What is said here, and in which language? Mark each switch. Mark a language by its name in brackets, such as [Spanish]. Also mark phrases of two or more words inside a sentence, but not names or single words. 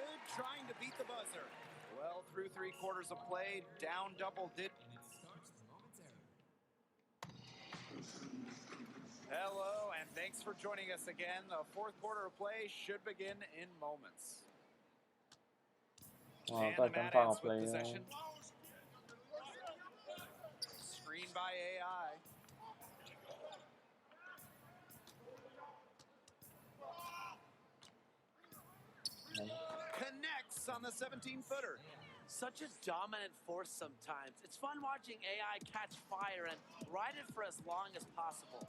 [English] Trying 3 quarters of play, down double digits. Hello, and thanks for joining us again. The 4th quarter of play should begin in moments. [Cantonese] 哇， [English] And [Cantonese] 都 [English] the [Cantonese] 係跟 [English] Mad [Cantonese] 翻個 [English] Ants with [Cantonese] play 啊！ [English] possession. Screen by AI. Connects on the 17-footer. Such a dominant force sometimes. It's fun watching AI catch fire and ride it for as long as possible.